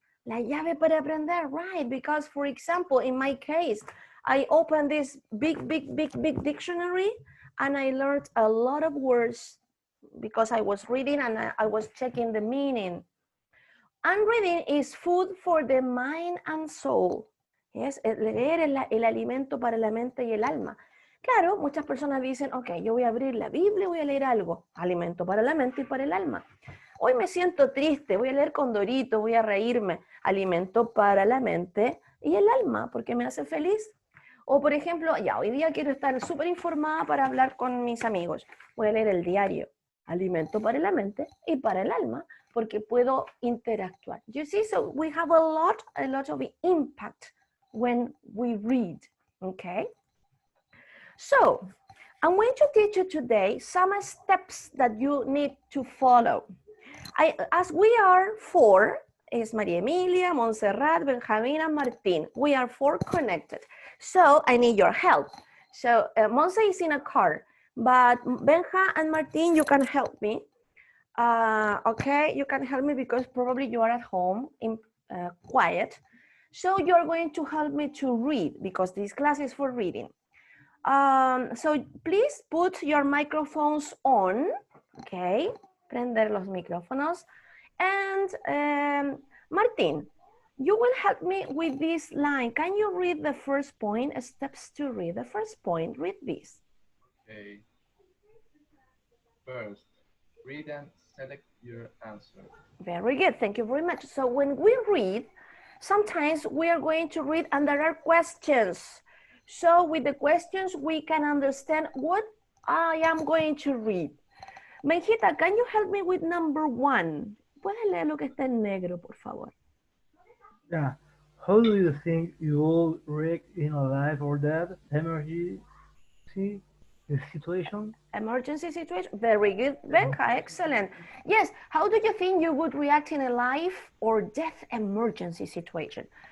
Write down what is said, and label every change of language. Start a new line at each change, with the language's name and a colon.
Spanish: La llave para aprender,
English: right? Because for example, in my case, I opened this big dictionary and I learned a lot of words because I was reading and I was checking the meaning. And reading is food for the mind and soul.
Spanish: Yes, leer es el alimento para la mente y el alma. Claro, muchas personas dicen, ok, yo voy a abrir la Biblia y voy a leer algo. Alimento para la mente y para el alma. Hoy me siento triste, voy a leer Condorito, voy a reírme. Alimento para la mente y el alma, porque me hace feliz. O por ejemplo, ya, hoy día quiero estar súper informada para hablar con mis amigos. Voy a leer el diario. Alimento para la mente y para el alma, porque puedo interactuar.
English: You see, so we have a lot of impact when we read, okay? So, I'm going to teach you today some steps that you need to follow. As we are four, is Maria Emilia, Montserrat, Benjamin, and Martin. We are four connected. So I need your help. So Monse is in a car, but Benja and Martin, you can help me. Okay, you can help me because probably you are at home in quiet. So you're going to help me to read because this class is for reading. So please put your microphones on.
Spanish: Okay, prender los micrófonos.
English: And Martin, you will help me with this line. Can you read the first point? Steps to read the first point. Read this. Okay. First, read and select your answer. Very good. Thank you very much. So when we read, sometimes we are going to read and there are questions. So with the questions, we can understand what I am going to read. Benjita, can you help me with number 1?
Spanish: ¿Puedes leer lo que está en negro, por favor?
English: Yeah. How do you think you will react in a life or death emergency situation? Emergency situation. Very good, Benja. Excellent. Yes. How do you think you would react in a life or death emergency situation?